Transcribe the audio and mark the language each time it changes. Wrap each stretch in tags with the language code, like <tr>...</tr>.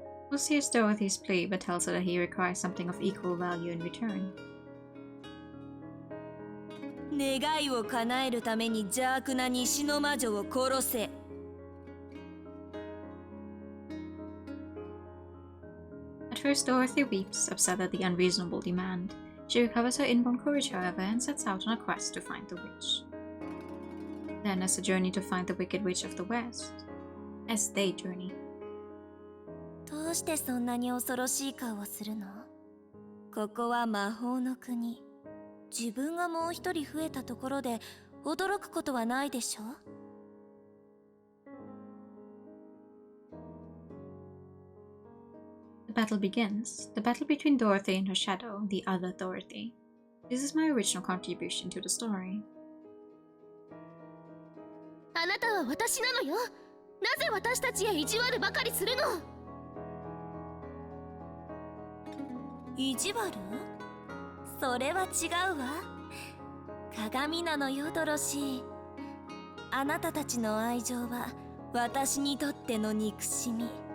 <en>Will hears Dorothy's plea but tells her that he requires something of equal value in return.</en> <ja>願いを叶えるために邪悪な西の魔女を殺せ。</ja> <en>At first, Dorothy weeps, upset at the unreasonable demand. She recovers her inborn courage, however, and sets out on a quest to find the witch. Then, as a journey to find the Wicked Witch of the West. As they journey.</en> <ja>どうしてそんなに恐ろしい顔をするの？ここは魔法の国。自分がもう一人増えたところで驚くことはないでしょ？</ja> <en>The battle begins. The battle between Dorothy and her shadow, the other Dorothy. This is my original contribution to the story.</en> <ja>あなたは私なのよ。なぜ私たちへ意地悪ばかりするの？意地悪？それは違うわ。鏡なのよ、ドロシー。あなたたちの愛情は私にとっての憎しみ。</ja>